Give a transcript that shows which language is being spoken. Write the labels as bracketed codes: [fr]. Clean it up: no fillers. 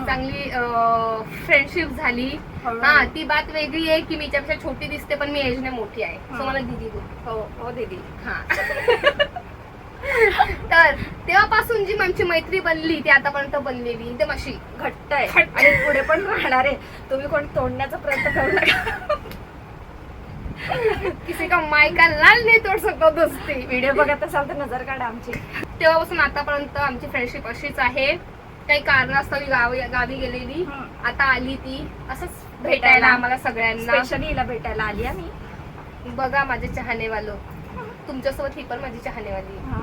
[mr] चांगली फ्रेंडशिप झाली. हा ती बात वेगळी आहे की मी हिच्यापेक्षा छोटी दिसते पण मी एजने मोठी आहे. सो मला दीदी बोल. हो दीदी. हा तर तेव्हापासून जी आमची मैत्री बनली ती आतापर्यंत बनलेली एकदम अशी घट्ट आहे आणि पुढे पण राहणार आहे. तुम्ही कोण तोडण्याचा प्रयत्न करू नका. [hi] किसी का माय का लाल नाही तोड सकतो दोस्ती. [mr] व्हिडिओ बघत असाल तर नजर काढा आमची. तेव्हापासून आतापर्यंत आमची फ्रेंडशिप अशीच आहे. काही कारणास्तव गावी गेलेली आता आली ती असंच भेटायला आम्हाला सगळ्यांना. स्पेशली हिला भेटायला आली आम्ही. बघा माझे चाहनेवालो तुमच्यासोबत ही पण माझी चाहनेवाली.